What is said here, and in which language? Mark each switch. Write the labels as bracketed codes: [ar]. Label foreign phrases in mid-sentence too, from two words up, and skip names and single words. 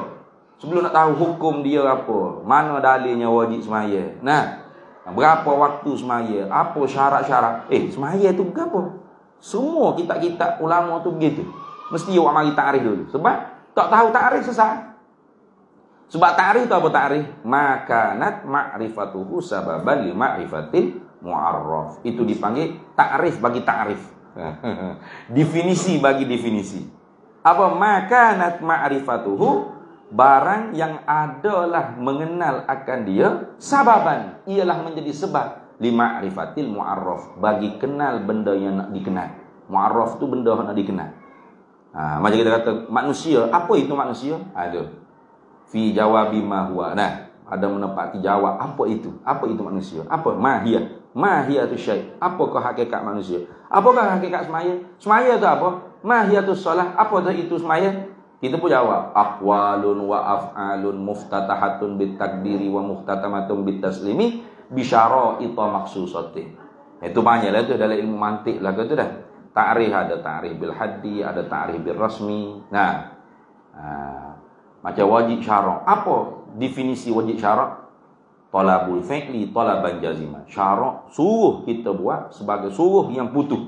[ms] Sebelum nak tahu hukum dia apa, mana dalilnya wajib semaya. Berapa waktu semaya, apa syarat-syarat. Semaya tu gapo? Semua kitab-kitab ulama tu begitu. Mesti awak mari takrif dulu. Sebab tak tahu takrif sesat. Sebab takrif tu apa takrif? [ar] ما كانت معرفته سببا لمعرفة المعرف. [ms] Itu dipanggil takrif bagi takrif. Definisi bagi definisi. Apa [ar] ما كانت معرفته? [ms] Barang yang adalah mengenal akan dia sababan, ialah menjadi sebab [ar] لمعرفة المعرف, [ms] bagi kenal benda yang nak dikenal. Mu'arraf tu benda yang nak dikenal. Macam kita kata manusia, apa itu manusia? Ada [ar] في جواب ما هو. [ms] Ada menepati jawab apa itu? Apa itu manusia? Apa [ar] ماهية الشيء'? [ms] Apakah hakikat manusia? Apakah hakikat semaya? Semaya itu apa? [ar] ماهية الصلاة. [ms] Apa itu semaya? Kita pun jawab [ar] أقوال وأفعال مفتتحة بالتكبير ومختتمة بالتسليم بشرائط مخصوصة. [ms] Itu banyaklah tu dalam ilmu mantik lah tu dah. Ta'rif ada [ar] تعريف بالحد, [ms] ada [ar] تعريف بالرسم. [ms] Macam wajib syarak. Apa definisi wajib syarak? [ar] طلب الفعل طلبا جازما. [ms] Syarak suruh kita buat sebagai suruh yang putus.